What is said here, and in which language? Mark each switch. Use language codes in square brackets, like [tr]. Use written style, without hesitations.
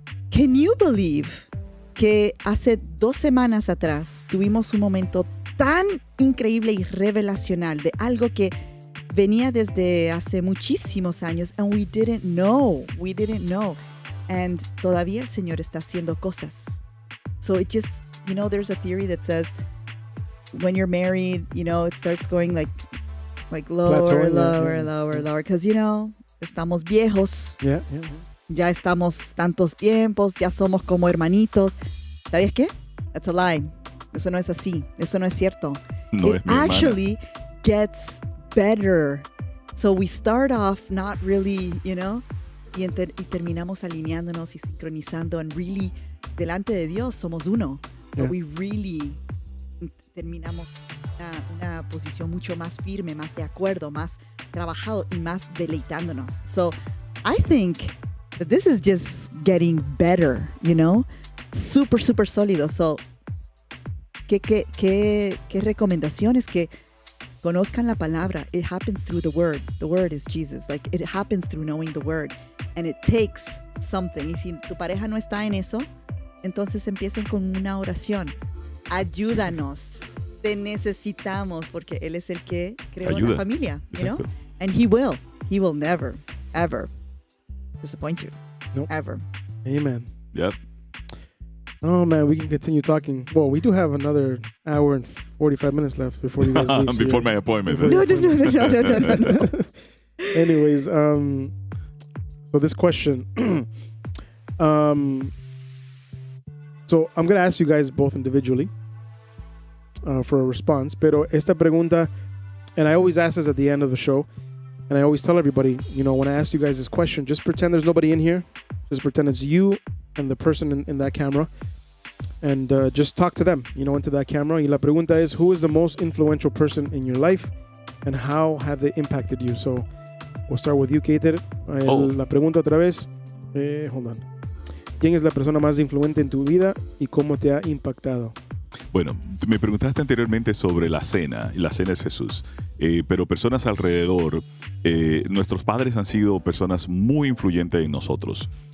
[en] Can you believe [es] que hace 2 semanas atrás tuvimos un momento tan increíble y revelacional de algo que venía desde hace muchísimos años [en] and we didn't know. And [es] todavía el Señor está haciendo cosas. [en] So it just, there's a theory that says when you're married, it starts going like lower, Plateauing, lower, yeah. lower, lower, because, [es] estamos viejos. [en] Yeah. [es] ya estamos tantos tiempos, ya somos como hermanitos. ¿Sabías qué? [en] That's a lie. [es] Eso no es así. Eso no es cierto. No [en] It [es] es mi hermana. [en] actually gets better. So we start off not really, [es] y terminamos alineándonos y sincronizando, [en] and really, [es] delante de Dios somos uno. [en] Yeah. But we really [es] terminamos una posición mucho más firme, más de acuerdo, más trabajado y más deleitándonos. [en] So I think that this is just getting better, super, super sólido. So, [es] ¿qué recomendaciones? Que conozcan la palabra. [en] It happens through the word. The word is Jesus. Like, it happens through knowing the word. And it takes something. [es] Y si tu pareja no está en eso, entonces empiecen con una oración. Ayúdanos. Te necesitamos, porque Él es el que creó Ayuda. una familia, Exacto. [en] And He will never, ever disappoint you. Nope. Ever. Amen. Yep. Oh man, we can continue talking. Well, we do have another hour and 45 minutes left before you guys leave. Before Yeah. my appointment. Before No, your no, no, appointment. no, no, no, no. Anyways, so this question, so I'm gonna ask you guys both individually for a response. [es] Pero esta pregunta, [en] and I always ask this at the end of the show, and I always tell everybody, when I ask you guys this question, just pretend there's nobody in here. Just pretend it's you and the person in that camera, and just talk to them, into that camera. [es] Y la pregunta es, [en] who is the most influential person in your life, and how have they impacted you? So we'll start with you, Keiter. [es] La pregunta otra vez. [en] Hold on. [es] ¿Quién es la persona más influente en tu vida y cómo te ha impactado? Bueno, me preguntaste anteriormente sobre la cena, y la cena es Jesús. Pero personas alrededor, nuestros padres han sido personas muy influyentes en nosotros.